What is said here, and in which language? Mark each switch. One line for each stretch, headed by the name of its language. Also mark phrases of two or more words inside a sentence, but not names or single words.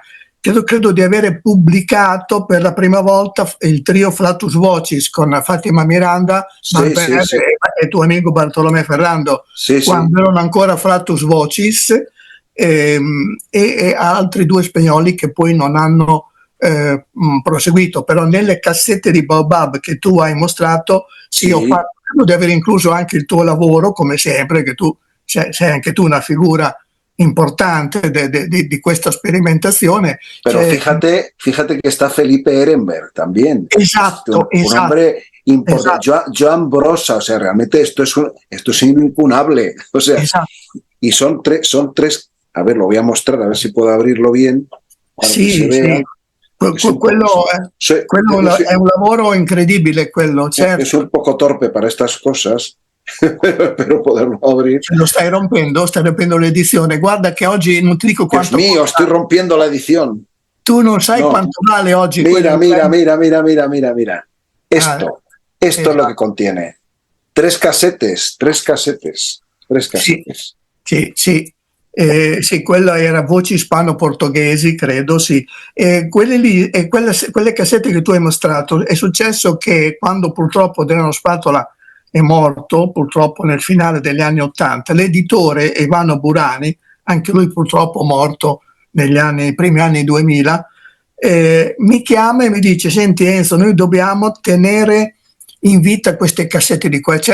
Italian: Credo di avere pubblicato per la prima volta il trio Flatus Vocis con Fatima Miranda, e tuo amico Bartolomé Ferrando, quando erano ancora Flatus Vocis, e altri due spagnoli che poi non hanno proseguito. Però nelle cassette di Baobab che tu hai mostrato, credo di aver incluso anche il tuo lavoro, come sempre, che tu sei anche tu una figura importante di questa sperimentazione.
Spanish: Pero fíjate que está Felipe Ehrenberg también. Exacto. Un hombre importante. Joan Brossa, o sea, realmente esto es incunable. O sea, y son tres. A ver, lo voy a mostrar, a ver si puedo abrirlo bien.
Italian: Sì. Quello è un lavoro incredibile, quello, certo.
Spanish: Es un poco torpe para estas cosas.
Italian: Per poterlo aprire. Lo stai rompendo l'edizione. Guarda che oggi non ti dico quanto.
Spanish: Dios mío, estoy rompiendo la edición.
Italian: Tu non sai quanto vale oggi.
Spanish: Mira. Esto es lo que contiene. Tres casetes.
Italian: Sì, quello era voci ispano-portoghesi, credo, sì. Quelle cassette che tu hai mostrato, è successo che quando purtroppo Adriano Spatola è morto, purtroppo nel finale degli anni '80, l'editore Ivano Burani, anche lui purtroppo morto nei primi anni 2000, mi chiama e mi dice: senti Enzo, noi dobbiamo tenere in vita queste cassette di qua.